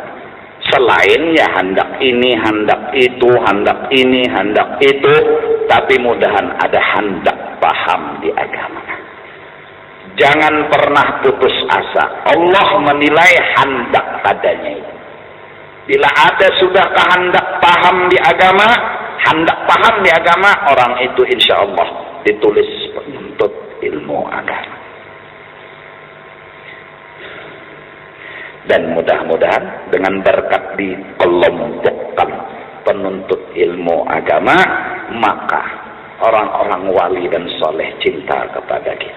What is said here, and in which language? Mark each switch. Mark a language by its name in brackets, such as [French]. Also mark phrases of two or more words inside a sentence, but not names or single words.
[Indonesian] Selain ya hendak ini, hendak itu, hendak ini, hendak itu, tapi mudahan ada hendak paham di agama. Jangan pernah putus asa. Allah menilai hendak adanya itu. Bila ada sudah kehendak paham di agama, hendak paham di agama, orang itu insya Allah ditulis penuntut ilmu agama. Dan mudah-mudahan dengan berkat dikelompokkan penuntut ilmu agama, maka orang-orang wali dan soleh cinta kepada kita.